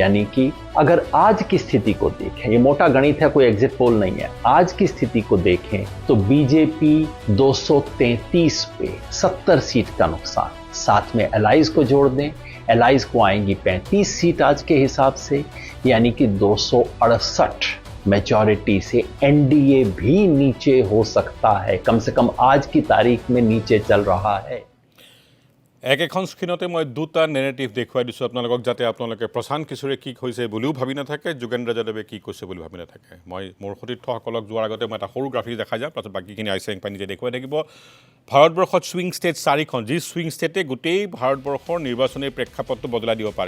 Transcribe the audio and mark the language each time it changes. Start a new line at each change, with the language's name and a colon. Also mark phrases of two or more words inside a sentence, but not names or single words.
Hindi: यानी कि अगर आज की स्थिति को देखें, ये मोटा गणित है, कोई
English: exit poll
Hindi: नहीं है, आज की स्थिति को देखें तो बीजेपी 233 पे 70 सीट का नुकसान, साथ में एलाइज को जोड़ दें, एलाइज को आएंगी 35 सीट आज के हिसाब से, यानी कि 268 मेजॉरिटी से एनडीए भी नीचे हो सकता है। कम से कम आज की तारीख में नीचे चल रहा है।
Assamese: একেখন স্ক্ৰীণতে মই দুটা নেৰেটিভ দেখুৱাই দিছোঁ আপোনালোকক, যাতে আপোনালোকে প্ৰশান্ত কিশোৰে কি কৈছে বুলিও ভাবি নাথাকে, যোগেন্দ্ৰ যাদৱে কি কৈছে বুলি ভাবি নাথাকে। মই মোৰ সতীৰ্থসকলক যোৱাৰ আগতে মই এটা সৰু গ্ৰাফিক দেখাই যাম, তাৰপিছত বাকীখিনি আইচেং পাই নিজে দেখুৱাই থাকিব। ভাৰতবৰ্ষত
English: swing state
Assamese: 4খন, যি
English: swing state
Assamese: গোটেই ভাৰতবৰ্ষৰ নিৰ্বাচনী প্ৰেক্ষাপটটো বদলাই দিব পাৰে।